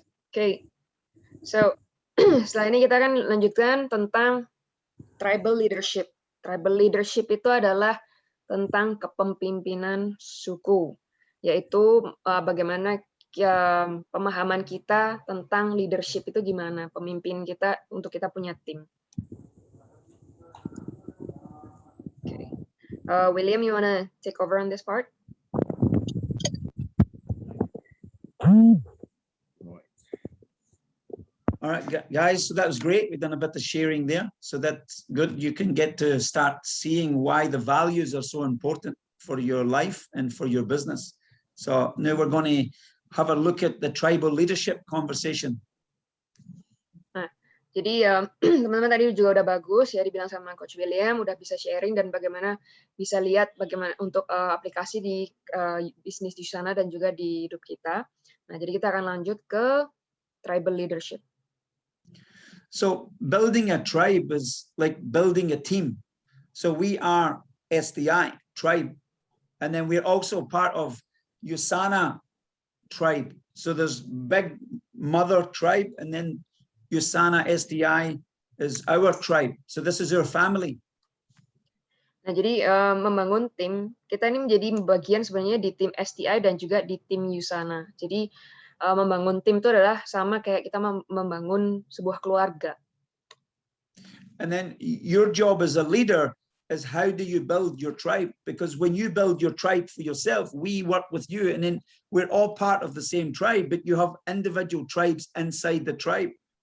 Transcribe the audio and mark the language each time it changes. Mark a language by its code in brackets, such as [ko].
[id] Oke, so setelah ini kita akan lanjutkan tentang tribal leadership. Tribal leadership itu adalah tentang kepemimpinan suku, yaitu bagaimana pemahaman kita tentang leadership itu gimana, pemimpin kita untuk kita punya tim. [en] Okay. William, you wanna take over on this part? All right, guys, so that was great. We've done a bit of sharing there. So that's good. You can get to start seeing why the values are so important for your life and for your business. So now we're going to have a look at the tribal leadership conversation. [id] Nah, jadi teman-teman tadi juga udah bagus ya dibilang sama Coach William, udah bisa sharing dan bagaimana bisa lihat bagaimana untuk aplikasi di bisnis di sana dan juga di hidup kita. Nah, jadi kita akan lanjut ke tribal leadership. [en] So building a tribe is like building a team. So we are SDI tribe, and then we're also part of USANA tribe. So there's big mother tribe, and then USANA SDI is our tribe. So this is our family. [id] Nah, jadi membangun tim, kita ini menjadi bagian sebenarnya di tim SDI dan juga di tim USANA. Jadi membangun tim itu adalah sama kayak kita membangun sebuah keluarga. [en] And then your job as a leader is how do you build your tribe? Because when you build your tribe for yourself, we work with you, and then we're all part of the same tribe, but you have individual tribes inside the tribe.